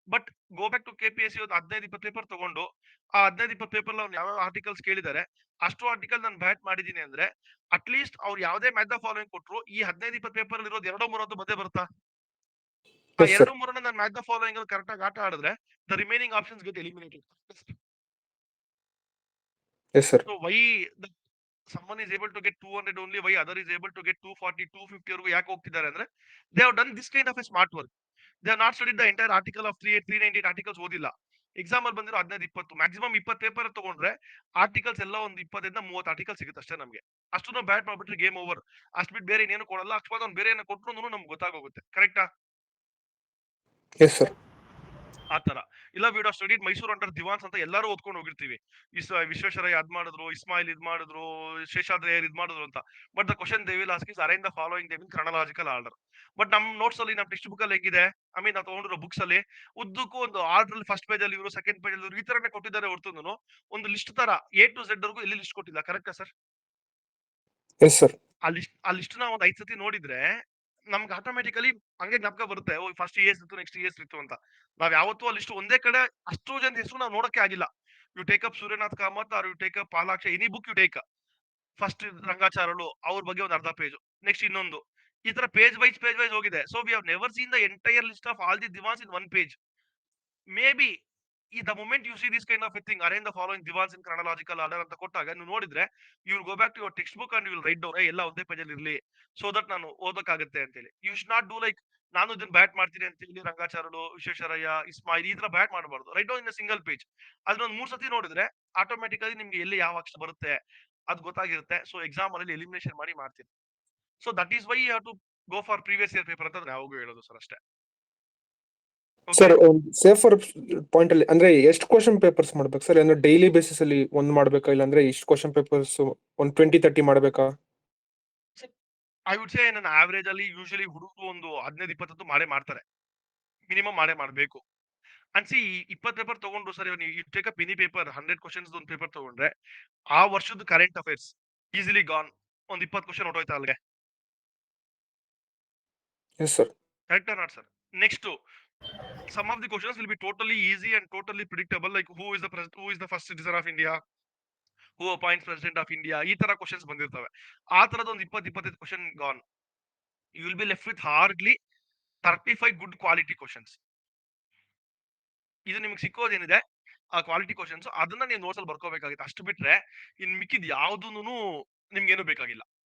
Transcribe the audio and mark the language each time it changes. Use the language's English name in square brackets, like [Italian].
[Kannada] But go back to KPSC ಒಂದು 15-20 paper ತಗೊಂಡು ಆ 15-20 ಪೇಪರ್ ಅವ್ನು ಯಾವ ಆರ್ಟಿಕಲ್ಸ್ ಕೇಳಿದ್ದಾರೆ ಅಷ್ಟು ಆರ್ಟಿಕಲ್ ನಾನು ಬ್ಯಾಟ್ ಮಾಡಿದೀನಿ ಅಂದ್ರೆ ಅಟ್ ಲೀಸ್ಟ್ ಅವ್ರು ಯಾವ್ದೇ ಮ್ಯಾಚ್ ದ ಫಾಲೋಯಿಂಗ್ ಕೊಟ್ರು ಈ 15-20 ಪೇಪರ್ ಇರೋದು 2-3 ಬಂದೇ ಬರುತ್ತಾ? ಆ [English] Yes, sir. 2-3 [Kannada] ನಾನು [English] match the following correct [Kannada] ಆಗಿ ಆಟ ಆಡಿದ್ರೆ [English] The remaining options get eliminated. Yes, sir. So why the someone is able to get 200 only, why other is able to get 240, 250 [Kannada] ವರೆಗೂ ಯಾಕೆ ಹೋಗ್ತಿದ್ದಾರೆ ಅಂದ್ರೆ [English] they have done this kind of a smart work. They have not studied the entire article of 398 articles [Kannada] ಓದಿಲ್ಲ. Exam ಅಲ್ಲಿ ಬಂದಿರೋ 15-20 maximum 20 paper ತಗೊಂಡ್ರೆ articles ಎಲ್ಲ ಒಂದು 25-30 ಆರ್ಟಿಕಲ್ ಸಿಗುತ್ತೆ ಅಷ್ಟೇ ನಮಗೆ. ಅಷ್ಟು ನಾವು ಬ್ಯಾಟ್ ಮಾಡ್ಬಿಟ್ರೆ ಗೇಮ್ ಓವರ್. ಅಷ್ಟು ಬಿಟ್ಟು ಬೇರೆ ಇನ್ನೇನು ಕೊಡಲ್ಲ. ಅಕಸ್ಮಾತ್ ಅವ್ನು ಬೇರೆ ಏನೋ ಕೊಟ್ಟರು ನಮ್ಗೆ ಗೊತ್ತಾಗೋಗುತ್ತೆ. ಕರೆಕ್ಟಾ? [English] Yes, sir. [Kannada] ಆತರ ಇಲ್ಲ. [English] we would studied Mysuru under Dewans [Kannada] ಅಂತ ಎಲ್ಲರೂ ಓದ್ಕೊಂಡು ಹೋಗಿರ್ತೀವಿ. ವಿಶ್ವೇಶ್ವರಯ್ಯ ಅದ್ ಮಾಡಿದ್ರು, ಇಸ್ಮಾಯಿಲ್ ಇದ್ ಮಾಡಿದ್ರು, ಶೇಷಾದ್ರಯ್ಯರ್ ಇದ್ ಮಾಡಿದ್ರು ಅಂತ. [English] But the question they will ask is arrange the following them in chronological order. [Kannada] But ನಮ್ ನೋಟ್ಸ್ ಅಲ್ಲಿ, ನಮ್ ಟೆಕ್ಸ್ಟ್ ಬುಕ್ ಅಲ್ಲಿ ಹೆಂಗಿದೆ, ಐ ಮೀನ್ ನಾವು ತಗೊಂಡಿರೋ ಬುಕ್ಸ್ ಅಲ್ಲಿ ಉದ್ದಕ್ಕೂ ಒಂದು ಆರ್ಡರ್ ಅಲ್ಲಿ ಫಸ್ಟ್ ಪೇಜ್ ಅಲ್ಲಿ ಇವರು, ಸೆಕೆಂಡ್ ಪೇಜ್ ಅಲ್ಲಿ ಈ ತರನೇ ಕೊಟ್ಟಿದ್ದಾರೆ ಹೊರತು ಒಂದು ಲಿಸ್ಟ್ ತರ A to Z ವರೆಗೂ ಎಲ್ಲಿ ಲಿಸ್ಟ್ ಕೊಟ್ಟಿಲ್ಲ. ಕರೆಕ್ಟಾ ಸರ್? [English] Yes, sir. [Kannada] ಆ ಲಿಸ್ಟ್ ನ ಒಂದ್ 5 ಸತಿ ನೋಡಿದ್ರೆ ನಮ್ಗೆ ಆಟೋಮೆಟಿಕಲಿ ಹಂಗೆ ಜ್ಞಾಪಕ ಬರುತ್ತೆ, ಓ ಫಸ್ಟ್ ES ಇತ್ತು, ನೆಕ್ಸ್ಟ್ ES ಇತ್ತು ಅಂತ. ನಾವ್ ಯಾವತ್ತೂ ಆ ಲಿಸ್ಟ್ ಒಂದೇ ಕಡೆ ಅಷ್ಟು ಜನ ಹೆಸರು ನಾವು ನೋಡಕ್ಕೆ ಆಗಿಲ್ಲ. [English] you take up Suryanath Kamath or you take up Palaksha, any book you take, [Kannada] first ರಂಗಾಚಾರ್ಯಳು ಅವ್ರ ಬಗ್ಗೆ ಒಂದು ಅರ್ಧ ಪೇಜ್, ನೆಕ್ಸ್ಟ್ ಇನ್ನೊಂದು, ಈ ತರ ಪೇಜ್ ವೈಸ್ ಹೋಗಿದೆ. [English] So we have never seen the entire list of all the divans in one page. Maybe the moment you see this kind of a thing, arrange the following divans in chronological order [Kannada] ಅಂತ ಕೊಟ್ಟಾಗ ನೀವು ನೋಡಿದ್ರೆ [English] you will go back to your textbook and you will write down [Kannada] ಎಲ್ಲ ಒಂದೇ page ಅಲ್ಲಿ ಇರ್ಲಿ, [English] so that [Kannada] ನಾನು ಓದಕ್ಕಾಗುತ್ತೆ ಅಂತ ಹೇಳಿ. [English] You should not do like [Kannada] ನಾನು ಇದನ್ನ ಬ್ಯಾಟ್ ಮಾಡ್ತೀನಿ ಅಂತ ಹೇಳಿ ರಂಗಾಚಾರ್ಯರು, ವಿಶ್ವೇಶ್ವರಯ್ಯ, ಇಸ್ಮಾಯಿಲ್ ಈ ತರ ಬ್ಯಾಟ್ ಮಾಡಬಾರ್ದು. [English] Right down in single page. [Kannada] ಅದನ್ನೊಂದು 3 ಸತಿ ನೋಡಿದ್ರೆ ಆಟೋಮೆಟಿಕಲಿ ನಿಮ್ಗೆ ಎಲ್ಲಿ ಯಾವ ಅಕ್ಷರ ಬರುತ್ತೆ ಅದು ಗೊತ್ತಾಗಿರುತ್ತೆ. [English] so [Kannada] ಎಕ್ಸಾಮ್ ಅಲ್ಲಿ ಎಲಿಮಿನೇಷನ್ ಮಾಡ್ತೀನಿ. [English] so that is why you have to go for previous year paper [Kannada] ಅಂತ ಯಾವಾಗೂ ಹೇಳೋದು ಸರ್ ಅಷ್ಟೇ. ಸರ್ ಸೇಫರ್ ಪಾಯಿಂಟ್ ಅಲ್ಲಿ ಅಂದ್ರೆ ಎಷ್ಟು ಕ್ವಶನ್ ಪೇಪರ್ಸ್ ಮಾಡ್ಬೇಕು ಸರ್? ಅಂದ್ರೆ ಡೈಲಿ ಬೇಸಿಸ್ ಅಲ್ಲಿ ಒಂದ್ ಮಾಡ್ಬೇಕಾ, ಇಲ್ಲ ಅಂದ್ರೆ ಇಷ್ಟು ಕ್ವಶನ್ ಪೇಪರ್ಸ್ ಒಂದು 20-30 ಮಾಡ್ಬೇಕಾ? [English] I would say [Kannada] ನನ್ನ ಆವರೇಜ್ ಅಲ್ಲಿ ಯೂಶಲಿ ಹುಡುಗರು ಒಂದು 15-20 ಮಾಡ್ತಾರೆ, ಮಿನಿಮಮ್ ಮಾಡ್ಬೇಕು. ಅನ್ಸಿ 20 ಪೇಪರ್ ತಗೊಂಡು ಸರ್, ನೀವು [English] take up any paper [Kannada] 100 questions ಒಂದು ಪೇಪರ್ ತಗೊಂಡ್ರೆ ಆ ವರ್ಷದ ಕರೆಂಟ್ ಅಫೇರ್ಸ್ ಈಸಿಲಿ ಗಾನ್. ಒಂದು 20 ಕ್ವಶನ್ ಹೊಟ್ಟೋಯ್ತಾ ಅಲ್ಲಿಗೆ. [English] Yes sir. Correct or not sir? Next some of the questions will be totally easy and totally predictable, like who is the first citizen of India, who appoints president of India, [Kannada] ಈ ತರ questions ಬಂದಿರ್ತವೆ. ಆ ತರದ ಒಂದು 20-25 question gone. [English] You will be left with hardly 35 good quality questions. [Kannada] ಇದು ನಿಮ್ಗೆ ಸಿಕ್ಕೋದೇನಿದೆ ಆ quality questions, ಅದನ್ನ ನೀವು ನೋಟ್ಸ್ ಅಲ್ಲಿ ಬರ್ಕೋಬೇಕಾಗಿತ್ತು. ಅಷ್ಟು ಬಿಟ್ರೆ ಇನ್ ಮಿಕ್ಕಿದ್ ಯಾವ್ದೂನು ನಿಮ್ಗೇನು ಬೇಕಾಗಿಲ್ಲ.